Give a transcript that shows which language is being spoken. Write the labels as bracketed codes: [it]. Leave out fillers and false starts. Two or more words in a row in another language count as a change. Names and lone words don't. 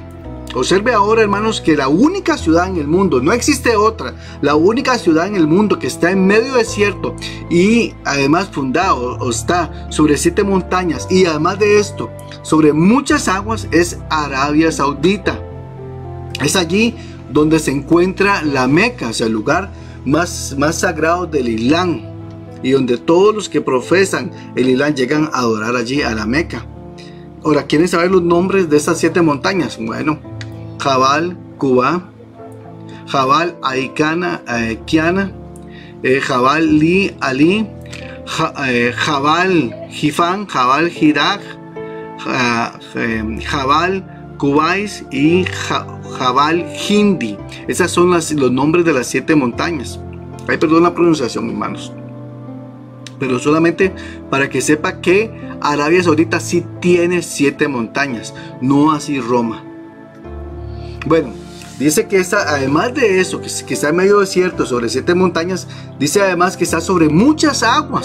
[es] Observe ahora, hermanos, que la única ciudad en el mundo, no existe otra, la única ciudad en el mundo que está en medio desierto y además fundado o está sobre 7 montañas y además de esto, sobre muchas aguas, es Arabia Saudita. Es allí donde se encuentra la Meca, o sea, el lugar más sagrado del Islam y donde todos los que profesan el Islam llegan a adorar allí a la Meca. Ahora, ¿quieren saber los nombres de estas 7 montañas? Bueno, Jabal Quba, Jabal Aikana, Kiana, Jabal Li Ali, Jabal Hifan, Jabal Hiraj, Jabal Qubais y Jabal Hindi. Esos son los nombres de las 7 montañas. Ay, perdón la pronunciación, hermanos, pero solamente para que sepa que Arabia Saudita sí tiene 7 montañas, no así Roma. Bueno, dice que además de eso, que está en medio desierto sobre 7 montañas, dice además que está sobre muchas aguas.